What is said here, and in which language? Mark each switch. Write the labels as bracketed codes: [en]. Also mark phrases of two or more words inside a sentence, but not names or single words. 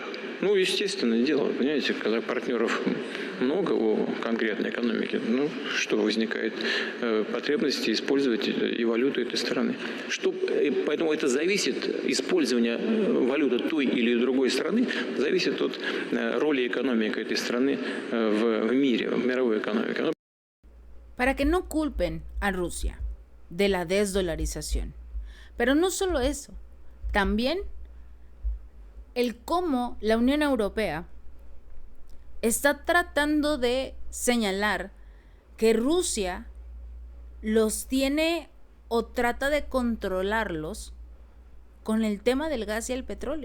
[ru] Ну, естественное дело, понимаете, когда партнеров много у конкретной экономики, что возникает потребность использовать и валюту этой страны. Поэтому это зависит, использование валюты той или другой страны, зависит от роли экономики этой страны в мире, в мировой экономике. [es] Para que no culpen a Rusia de la desdolarización. Pero no solo eso, También el cómo la Unión Europea está tratando de señalar que Rusia los tiene o trata de controlarlos con el tema del gas y el petróleo.